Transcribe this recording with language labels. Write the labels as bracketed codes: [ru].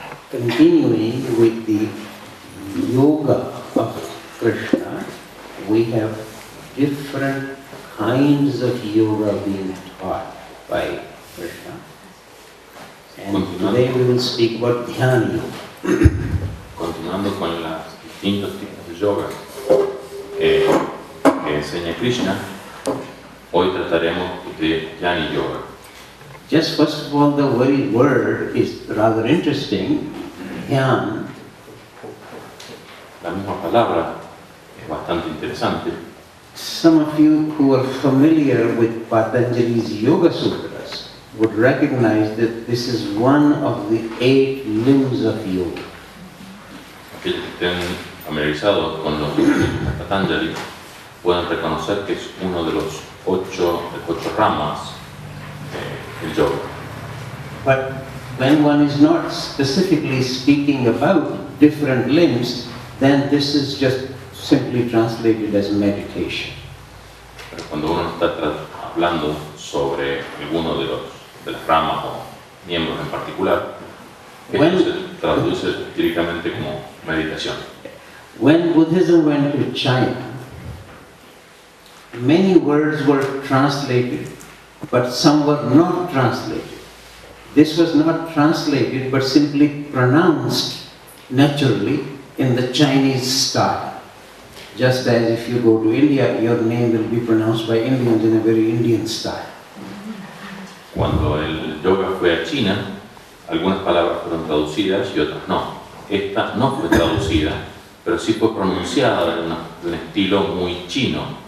[en] continuing with the yoga of Krishna, we have different kinds of yoga being taught by Krishna. And today we will speak about Dhyana Yoga. [es] Continuando con los distintos tipos de yoga que enseña Krishna, hoy trataremos de Dhyana Yoga. [en] Just first of all, the very word is rather interesting, Dhyan. [es] La misma palabra es bastante interesante. [en] Some of you who are familiar with Patanjali's Yoga Sutras would recognize that this is one of the 8 limbs of yoga. [es] Aquellos que estén familiarizados con los libros de Patanjali pueden reconocer que es uno de los 8 ramas del yoga. [en] But when one is not specifically speaking about different limbs, then this is just simply translated as meditation. [es] Pero cuando uno está hablando sobre alguno de las ramas o miembros en particular, esto se traduce directamente como meditación. [en] When Buddhism went to China, many words were translated, but some were not translated. This was not translated, but simply pronounced naturally in the Chinese style. Just as if you go to India, your name will be pronounced by Indians in a very Indian style. [es] Cuando el yoga fue a China, algunas palabras fueron traducidas y otras no. Esta no fue traducida, pero sí fue pronunciada de un estilo muy chino.